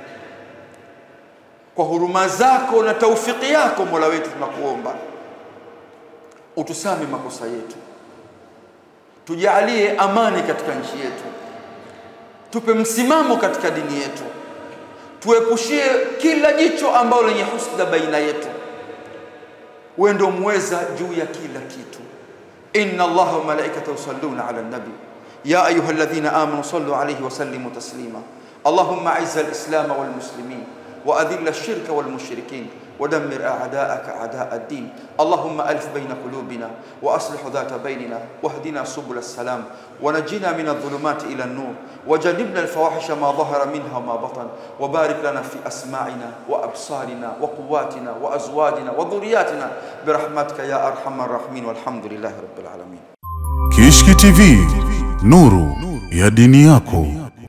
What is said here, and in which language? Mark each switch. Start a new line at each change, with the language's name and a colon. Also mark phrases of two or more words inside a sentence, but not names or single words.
Swahili: Kwa huruma zako na taufiki yako Mola wetu, tunakuomba utusame makosa yetu, tujalie amani katika nchi yetu, tupe msimamo katika dini yetu, tuepushie kila jicho ambalo lenye husda baina yetu. Wewe ndio muweza juu ya kila kitu.
Arabic: إن الله وملائكته يصلون على النبي يا أيها الذين آمنوا صلوا عليه وسلموا تسليما. اللهم أعز الإسلام والمسلمين وأذل الشرك والمشركين ودمر أعداءك أعداء الدين. اللهم ألف بين قلوبنا وأصلح ذات بيننا واهدنا سبل السلام ونجنا من الظلمات إلى النور وجنبنا الفواحش ما ظهر منها وما بطن وبارك لنا في أسماعنا وأبصارنا وقواتنا وأزواجنا وذرياتنا برحمتك يا أرحم الراحمين والحمد لله رب العالمين.
Swahili: Kishki TV, nuru ya dini yako.